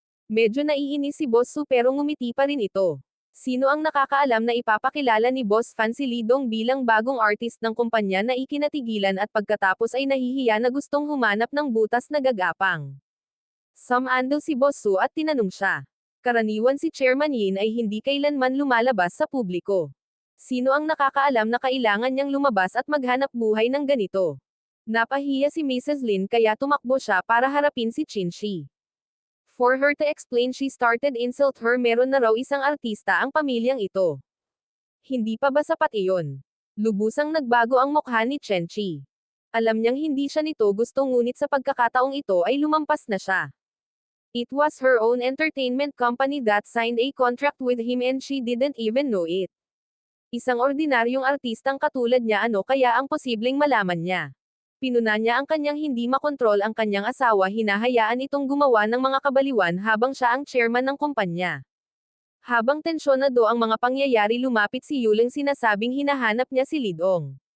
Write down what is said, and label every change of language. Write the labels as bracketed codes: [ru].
[tl] Medyo naiinis si Boss So pero ngumiti pa rin ito. Sino ang nakakaalam na ipapakilala ni Boss Fan si Lidong bilang bagong artist ng kumpanya na ikinatigilan at pagkatapos ay nahihiya na gustong humanap ng butas na gagapang. Sumandal si Boss So at tinanong siya. Karaniwan si Chairman Yin ay hindi kailanman lumalabas sa publiko. Sino ang nakakaalam na kailangan niyang lumabas at maghanap buhay ng ganito? Napahiya si Mrs. Lin kaya tumakbo siya para harapin si Chinchi. [en] For her to explain, she started insult her. [tl] Meron na raw isang artista ang pamilyang ito. Hindi pa ba sapat iyon? Lubusang nagbago ang mukha ni Chinchi. Alam niyang hindi siya nito gusto ngunit sa pagkakataong ito ay lumampas na siya. [en] It was her own entertainment company that signed a contract with him and she didn't even know it. [tl] Isang ordinaryong artistang katulad niya, ano kaya ang posibleng malaman niya? Pinuna niya ang kanyang hindi makontrol ang kanyang asawa, hinahayaan itong gumawa ng mga kabaliwan habang siya ang chairman ng kumpanya. Habang tensyonado ang mga pangyayari, lumapit si Yuling, sinasabing hinahanap niya si Lidong.